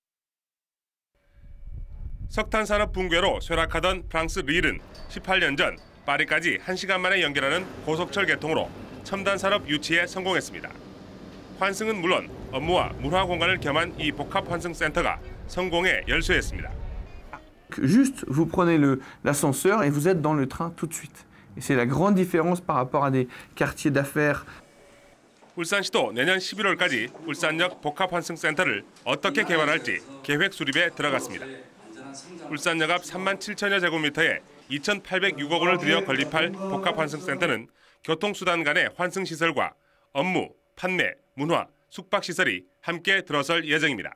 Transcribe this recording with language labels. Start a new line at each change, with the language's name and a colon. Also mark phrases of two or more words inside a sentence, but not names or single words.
Korean: 석탄산업 붕괴로 쇠락하던 프랑스 릴은 18년 전 파리까지 1시간 만에 연결하는 고속철 개통으로 첨단 산업 유치에 성공했습니다. 환승은 물론 업무와 문화 공간을 겸한 이 복합 환승 센터가 성공에 열쇠했습니다.
French: Juste, vous prenez l'ascenseur et vous êtes dans le train tout de suite. Et c'est la grande différence par rapport à des quartiers d'affaires.
Korean: 울산시도 내년 11월까지 울산역 복합 환승 센터를 어떻게 개발할지 계획 수립에 들어갔습니다. 울산역 앞 3만 7천여 제곱미터에 2,806억 원을 들여 건립할 복합 환승 센터는 교통수단 간의 환승 시설과 업무, 판매, 문화, 숙박시설이 함께 들어설 예정입니다.